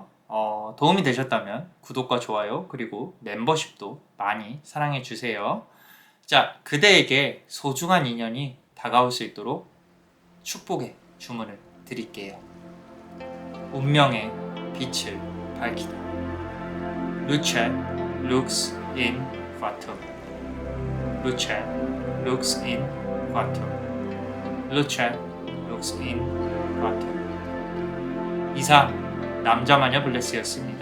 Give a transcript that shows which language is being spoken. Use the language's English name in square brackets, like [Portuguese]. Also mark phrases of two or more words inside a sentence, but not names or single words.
[Korean] 도움이 되셨다면 구독과 좋아요 그리고 멤버십도 많이 사랑해 주세요. 자, 그대에게 소중한 인연이 다가올 수 있도록 축복의 주문을 드릴게요. 운명의 빛을 밝히다. [Latin] Luchet lux in fatum. Luchet lux in fatum. Luchet lux in fatum. [Korean] 이상 남자마녀 블레스였습니다.